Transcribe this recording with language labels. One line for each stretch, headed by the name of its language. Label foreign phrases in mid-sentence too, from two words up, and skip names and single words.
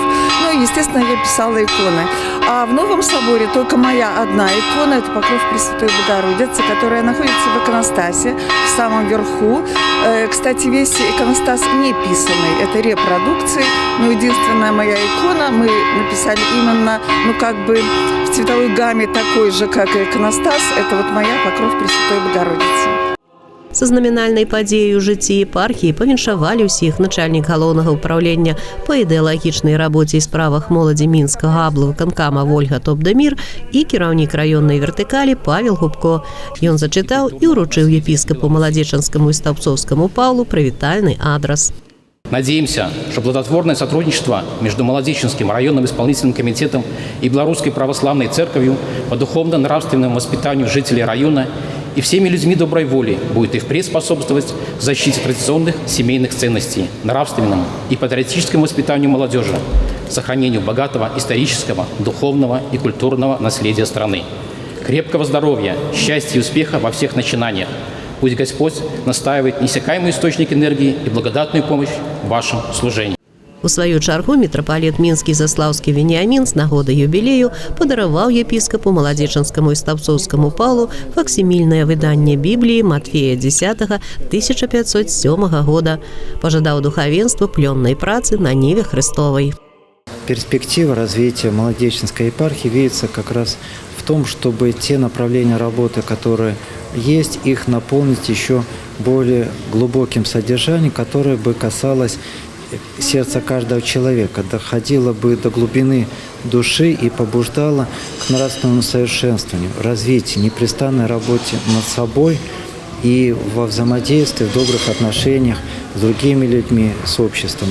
Russian: Ну и, естественно, я писала иконы. А в Новом соборе только моя одна икона – это покров Пресвятой Богородицы, которая находится в иконостасе, в самом верху. Кстати, весь иконостас не писанный, это репродукции, но единственная моя икона мы написали именно, в цветовой гамме такой же, как и иконостас, это вот моя покров Пресвятой Богородицы.
Belarusian: Са знамінальнай падзеяй у жыцці епархіі павіншавалі ўсіх начальнік галоўнага ўпраўлення па ідэалагічнай рабоце і справах моладзі Мінскага аблвыканкама Вольга Топдемір і кіраўнік раённай вертыкалі Павел Губко. Ён зачытаў і ўручыў епіскапу Маладзечанскаму і Стаўцоўскаму Паўлу прывітальны адрас.
Russian: Надеемся, что плодотворное сотрудничество между Маладзечанским районным исполнительным комитетом и Белорусской православной церковью по духовно-нравственному воспитанию жителей района и всеми людьми доброй воли будет и впредь способствовать защите традиционных семейных ценностей, нравственному и патриотическому воспитанию молодежи, сохранению богатого исторического, духовного и культурного наследия страны. Крепкого здоровья, счастья и успеха во всех начинаниях. Пусть Господь настаивает неиссякаемый источник энергии и благодатную помощь в вашем служении.
Belarusian: У сваю чаргу мітрапаліт Мінскі Заслаўскі Веніамін з нагоды юбілею падараваў епіскапу Маладзечанскаму і Стаўцоўскаму Паўлу факсімільнае выданне Бібліі Матфея 10 1507 года. Пожадаў духавенству плённай працы
Russian: на ниве Христовой. Перспектива развития Маладзечанской епархии видится как раз в том, чтобы те направления работы, которые есть, их наполнить еще более глубоким содержанием, которое бы касалось сердца каждого человека, доходило бы до глубины души и побуждало к нравственному совершенствованию, развитию, непрестанной работе над собой и во взаимодействии, в добрых отношениях с другими людьми, с обществом.